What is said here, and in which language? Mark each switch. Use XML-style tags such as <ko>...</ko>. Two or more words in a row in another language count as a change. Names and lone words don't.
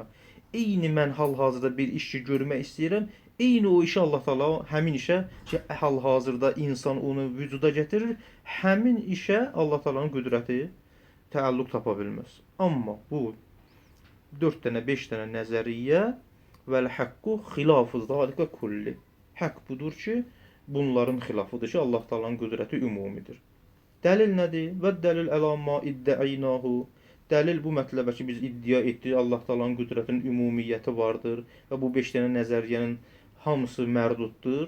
<az>Eyni mən hal-hazırda bir işi görmək istəyirəm. Eyni o işi Allah Taala həmin işə ki, hal-hazırda insan onu vücuda gətirir, həmin işə Allah Taala'nın qüdrəti təalluq tapa bilməz. Amma bu 4 dənə, 5 dənə nəzəriyyə</az> <ar>والحق خلاف ذلك كله.</ar> <az>Haqq budur ki, bunların xilafıdır ki, Allah Taala'nın qüdrəti ümumidir. Dəlil nədir? Və dəlil</az> <ar>على ما ادعيناه.</ar> <az>Dəlil bu mətləbə ki, biz iddia etdik, Allah Taala'nın qüdrətinin ümumiyyəti vardır və bu 5 dənə nəzəriyyənin hamısı mərduddur.</az>